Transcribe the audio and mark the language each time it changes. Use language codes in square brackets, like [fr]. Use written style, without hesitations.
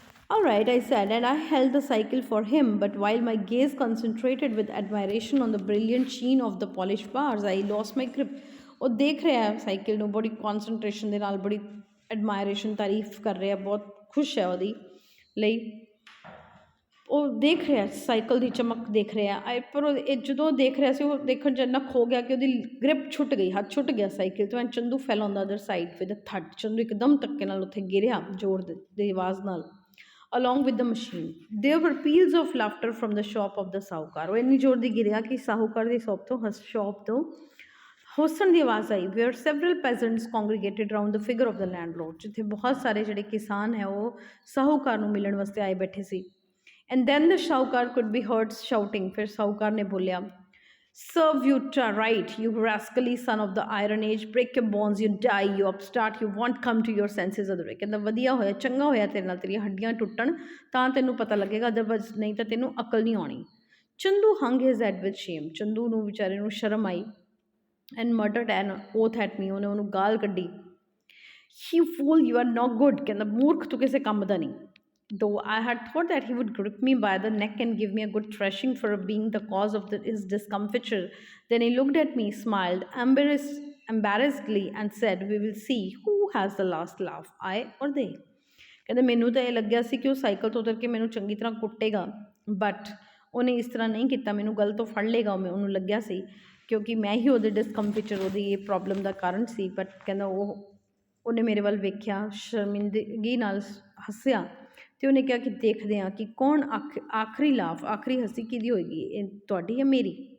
[en] All right, I said, and I held the cycle for him. But while my gaze concentrated with admiration on the brilliant sheen of the polished bars, I lost my grip. [pa] ਉਹ ਦੇਖ ਰਿਹਾ ਹੈ cycle ਨੂੰ ਬੜੀ ਕੌਨਸਨਟ੍ਰੇਸ਼ਨ ਦੇ ਨਾਲ, ਬੜੀ ਐਡਮਾਇਰੇਸ਼ਨ, ਤਾਰੀਫ ਕਰ ਰਿਹਾ, ਬਹੁਤ ਖੁਸ਼ ਹੈ ਉਹਦੀ ਲਈ। ਉਹ ਦੇਖ ਰਿਹਾ ਸਾਈਕਲ ਦੀ ਚਮਕ ਦੇਖ ਰਿਹਾ, ਪਰ ਉਹ ਜਦੋਂ ਦੇਖ ਰਿਹਾ ਸੀ ਉਹ ਦੇਖਣ 'ਚ ਇੰਨਾ ਖੋ ਗਿਆ ਕਿ ਉਹਦੀ ਗ੍ਰਿਪ ਛੁੱਟ ਗਈ, ਹੱਥ ਛੁੱਟ ਗਿਆ ਸਾਈਕਲ ਤੋਂ, [en] And Chandu fell on the other side with a thud. [pa] ਚੰਦੂ ਇੱਕਦਮ ਧੱਕੇ ਨਾਲ ਉੱਥੇ ਗਿਰਿਆ ਜ਼ੋਰ ਦੀ ਆਵਾਜ਼ ਨਾਲ, [en] Along with the machine. There were peals of laughter from the shop of the sahukar. [pa] ਉਹ ਇੰਨੀ ਜ਼ੋਰ ਦੀ ਗਿਰਿਆ ਕਿ ਸਾਹੂਕਾਰ ਦੀ ਸ਼ੋਪ ਤੋਂ ਹੱਸਣ ਦੀ ਆਵਾਜ਼ ਆਈ। [en] where several peasants congregated round the figure of the landlord, [pa] ਜਿੱਥੇ ਬਹੁਤ ਸਾਰੇ ਜਿਹੜੇ ਕਿਸਾਨ ਹੈ ਉਹ ਸਾਹੂਕਾਰ ਨੂੰ ਮਿਲਣ ਵਾਸਤੇ ਆਏ ਬੈਠੇ ਸੀ। [en] And then the Shaukar could be heard shouting. [hi] फिर साहूकार ने बोलिया, [en] serve you right, you rascally son of the Iron Age, break your bones, you die, you upstart, you won't come to your senses otherwise। [pa] ਕਹਿੰਦਾ ਵਧੀਆ ਹੋਇਆ, ਚੰਗਾ ਹੋਇਆ ਤੇਰੇ ਨਾਲ ਤੇਰੀਆਂ ਹੱਡੀਆਂ ਟੁੱਟਣ ਤਾਂ ਤੈਨੂੰ ਪਤਾ ਲੱਗੇਗਾ, ਅਦਰਵਾਈਜ਼ ਨਹੀਂ ਤਾਂ ਤੈਨੂੰ ਅਕਲ ਨਹੀਂ ਆਉਣੀ। Chandu [en] hung his head with shame, [pa] Chandu ਨੂੰ ਵਿਚਾਰੇ ਨੂੰ ਸ਼ਰਮ ਆਈ। [en] and muttered an oath at me, [pa] ਉਹਨੇ ਉਹਨੂੰ ਗਾਲ ਕੱਢੀ। [en] you fool, you are not good, [pa] ਕਹਿੰਦਾ ਮੂਰਖ ਤੂੰ ਕਿਸੇ ਕੰਮ ਦਾ ਨਹੀਂ। [en] Though I had thought that he would grip me by the neck and give me a good thrashing for being the cause of his discomfiture, then he looked at me, smiled embarrassedly, and said, we will see who has the last laugh, I or they। [pa] ਕਹਿੰਦੇ ਮੈਨੂੰ ਤਾਂ ਇਹ ਲੱਗਿਆ ਸੀ ਕਿ ਉਹ cycle ਤੋਂ ਉਤਰ ਕੇ ਮੈਨੂੰ ਚੰਗੀ ਤਰ੍ਹਾਂ ਕੁੱਟੇਗਾ, ਬਟ ਉਹਨੇ ਇਸ ਤਰ੍ਹਾਂ ਨਹੀਂ ਕੀਤਾ, ਮੈਨੂੰ ਗਲ ਤੋਂ ਫੜ ਲੇਗਾ ਮੈਂ, ਉਹਨੂੰ ਲੱਗਿਆ ਸੀ ਕਿਉਂਕਿ ਮੈਂ ਹੀ ਉਹਦੇ ਡਿਸਕੰਫਿਚਰ, ਉਹਦੀ ਇਹ ਪ੍ਰੋਬਲਮ ਦਾ ਕਾਰਨ ਸੀ। ਬਟ ਕਹਿੰਦਾ ਉਹਨੇ ਮੇਰੇ ਵੱਲ ਵੇਖਿਆ, ਸ਼ਰਮਿੰਦਗੀ ਨਾਲ ਹੱਸਿਆ, ਅਤੇ ਉਹਨੇ ਕਿਹਾ ਕਿ ਦੇਖਦੇ ਹਾਂ ਕਿ ਕੌਣ ਆਖਰੀ ਲਾਫ, ਆਖਰੀ ਹੱਸੀ ਕਿਹਦੀ ਹੋਏਗੀ, ਇਹ ਤੁਹਾਡੀ ਜਾਂ ਮੇਰੀ।